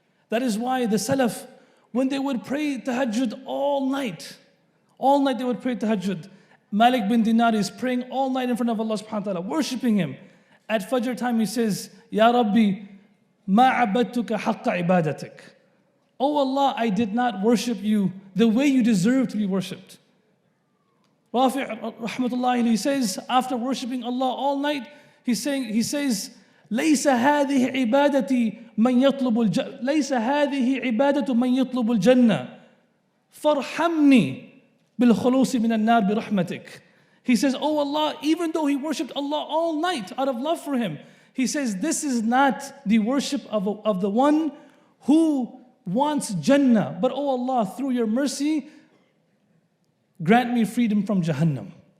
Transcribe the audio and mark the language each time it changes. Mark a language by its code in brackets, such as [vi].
[en] That is why the Salaf, when they would pray tahajjud all night they would pray tahajjud. Malik bin Dinar is praying all night in front of Allah subhanahu wa ta'ala, worshipping Him. At Fajr time he says, [ar] Ya Rabbi, ma abadtuka haqqa ibadatik. [en] Oh Allah, I did not worship you the way you deserve to be worshipped. Rafi' rahmatullahi, he says, [ar] after worshipping Allah all night, he says, ليس هذه عبادتي من يطلب ليس هذه عبادة من يطلب الجنة فارحمني بالخلوص من النار برحمتك. [en] He says, oh Allah, even though he worshipped Allah all night out of love for Him, he says, this is not the worship of the one who wants Jannah, but oh Allah, through your mercy, grant me freedom from Jahannam.